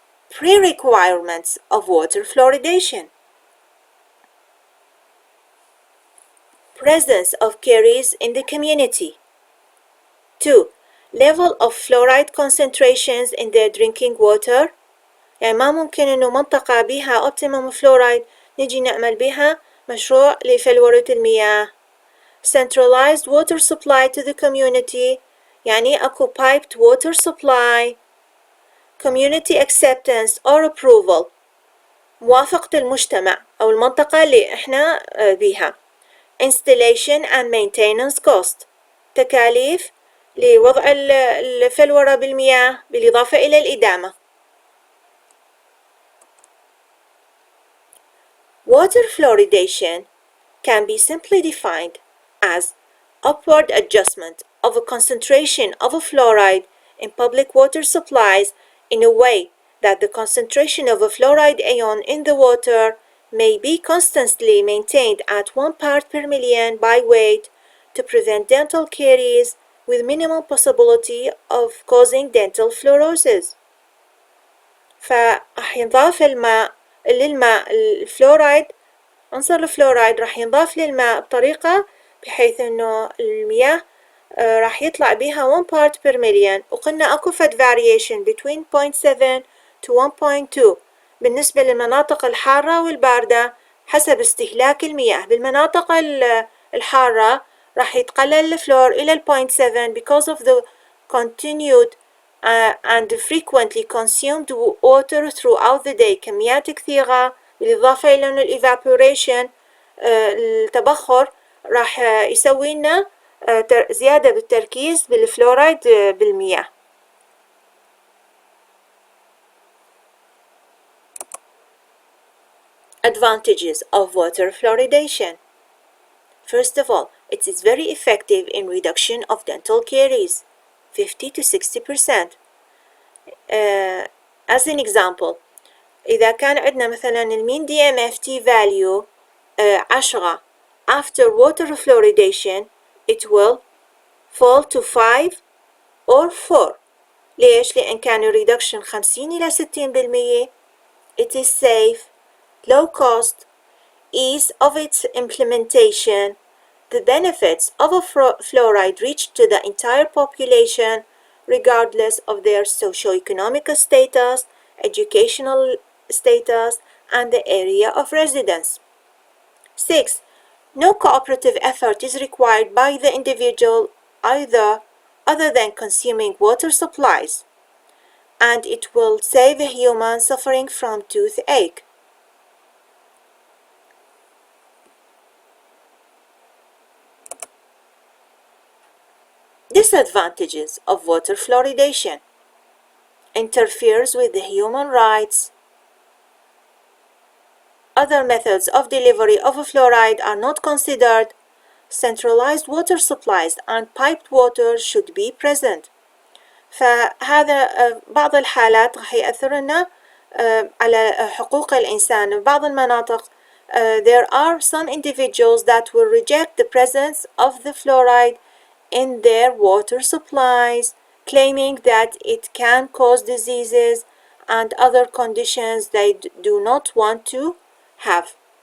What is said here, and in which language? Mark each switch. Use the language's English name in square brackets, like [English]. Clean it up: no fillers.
[English] Pre-requirements of water fluoridation. Presence of caries in the community. 2. Level of fluoride concentrations in the drinking water. [Arabic] يعني ما ممكن إنه منطقة بها [English] optimum fluoride [Arabic] نجي نعمل بها مشروع لفلورة المياه. [English] Centralized water supply to the community [Arabic] يعني أكو [English] piped water supply. Community acceptance or approval [Arabic] موافقة المجتمع أو المنطقة اللي إحنا بيها. [English] Installation and maintenance cost [Arabic] تكاليف لوضع الفلورة بالمياه بالإضافة إلى الإدامة. [English] Water fluoridation can be simply defined as upward adjustment of a concentration of a fluoride in public water supplies in a way that the concentration of a fluoride ion in the water may be constantly maintained at 1 part per million by weight to prevent dental caries with minimal possibility of causing dental fluorosis. [Arabic] فراح ينضاف للماء الفلورايد، عنصر الفلورايد راح ينضاف للماء بطريقة بحيث انه المياه راح يطلع بيها 1 [English] part per million، [Arabic] وقلنا اكو فد [English] variation between 0.7 to 1.2 [Arabic] بالنسبة للمناطق الحارة والباردة حسب استهلاك المياه. بالمناطق الحارة راح يتقلل الفلور إلى [English] 0.7 because of the continued and frequently consumed water throughout the day. [Arabic] كميات كثيرة بالإضافة إلى أن الإيفابوريشن التبخر راح يسوي لنا زيادة بالتركيز بالفلورايد بالمياه. [English] Advantages of water fluoridation. First of all, it is very effective in reduction of dental caries, 50 to 60%. As an example, [Arabic] إذا كان عندنا مثلا المين [English] DMFT value 10 after water fluoridation it will fall to 5 or 4. [Arabic] ليش؟ لأن كان reduction 50 إلى 60%. [English] It is safe, low cost, ease of its implementation. The benefits of a fluoride reach to the entire population regardless of their socio-economic status, educational status, and the area of residence. 6. No cooperative effort is required by the individual other than consuming water supplies, and it will save a human suffering from toothache. Disadvantages of water fluoridation. Interferes with the human rights. Other methods of delivery of fluoride are not considered. Centralized water supplies and piped water should be present. [Arabic] فهذا بعض الحالات راح يأثر لنا على حقوق الإنسان. بعض المناطق [English] there are some individuals that will reject the presence of the fluoride in their water supplies, claiming that it can cause diseases and other conditions they do not want to have.